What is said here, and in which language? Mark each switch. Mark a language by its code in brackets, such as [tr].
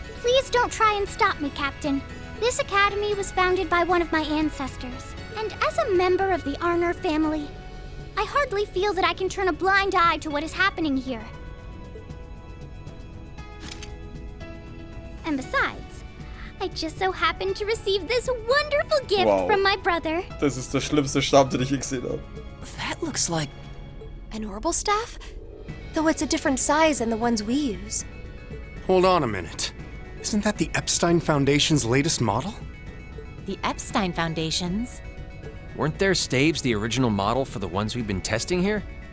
[en] Please don't try and stop me, Captain. This academy was founded by one of my ancestors, and as a member of the Arner family, I hardly feel that I can turn a blind eye to what is happening here. And besides, I just so happened to receive this wonderful gift from my brother. [de] Das ist der schlimmste Stab, den ich je gesehen habe. [en] That looks like... an orbital staff? Though it's a different size than the ones we use. Hold on a minute. Isn't that the Epstein Foundation's latest model? The Epstein Foundations? Weren't their staves the original model for the ones we've been testing here?